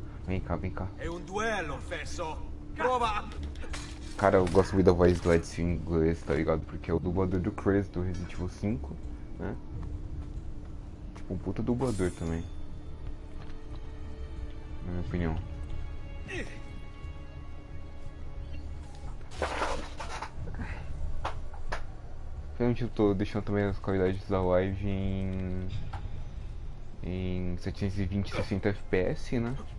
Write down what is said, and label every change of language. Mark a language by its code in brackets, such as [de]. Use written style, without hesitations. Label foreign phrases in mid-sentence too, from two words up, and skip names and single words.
[pt] Vem cá, vem cá. [it] È un duello, fesso. Prova. [pt] Cara, eu gosto muito da voz do Edson em inglês, tá ligado? Porque é o dublador do Crescer do Resident Evil 5, né? Tipo, um puta dublador também. Na minha opinião. Realmente eu tô deixando também as qualidades da live em 720 60 FPS, né?